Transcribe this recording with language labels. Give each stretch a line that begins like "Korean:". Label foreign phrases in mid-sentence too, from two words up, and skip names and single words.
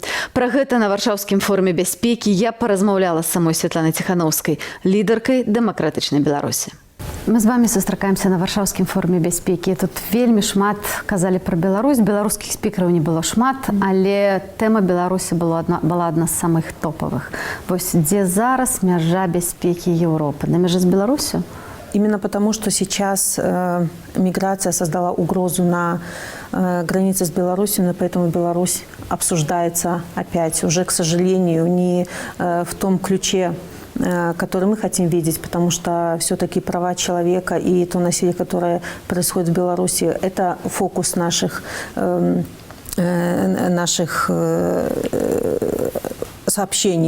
Belarusian: Пра гэта на Варшаўскім форуме бяспекі я паразмаўляла з самой Святланай Ціханаўскай, лідаркай дэмакратычнай Беларусі. Мы з вами сустракаемся на Варшаўскім форуме бяспекі. Тут вельмі шмат казалі пра Беларусь. Беларускіх спікераў не было шмат, але тэма Беларусі была адна з самых топавых. Вось дзе зараз мяжа бяспекі Европы? На мяжы з Беларусю?
Russian: Именно потому, что сейчас миграция создала угрозу на границе с Беларусью, поэтому Беларусь обсуждается опять, уже, к сожалению, не в том ключе, который мы хотим видеть, потому что все-таки права человека и то насилие, которое происходит в Беларуси, это фокус наших сообщений.